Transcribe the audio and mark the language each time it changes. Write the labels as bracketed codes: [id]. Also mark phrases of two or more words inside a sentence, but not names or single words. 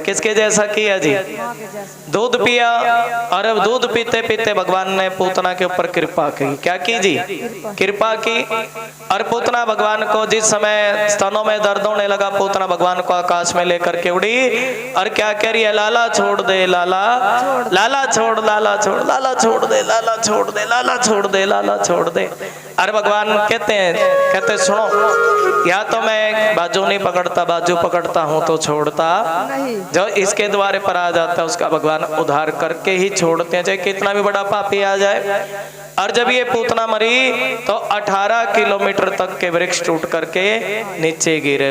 [hi] किसके जैसा किया जी, दूध पिया, और अब दूध पीते पीते भगवान ने पूतना के ऊपर कृपा की। क्या की जी, कृपा की। और पूतना भगवान को जिस समय स्तनों में दर्द होने लगा, पूतना भगवान को आकाश में लेकर के उड़ी, और क्या कह रही है, लाला छोड़ दे, लाला लाला छोड़, लाला छोड़, लाला छोड़ दे, लाला छोड़ दे, लाला छोड़ दे, लाला छोड़ दे। अरे भगवान कहते सुनो, या तो मैं बाजू नहीं पकड़ता, बाजू पकड़ता हूँ तो छोड़ता नहीं, जो इसके द्वारे पर आ जाता है उसका भगवान उद्धार करके ही छोड़ते हैं, चाहे कितना भी बड़ा पापी आ जाए। और जब ये पूतना मरी तो 18 किलोमीटर तक के वृक्ष टूट करके नीचे गिरे।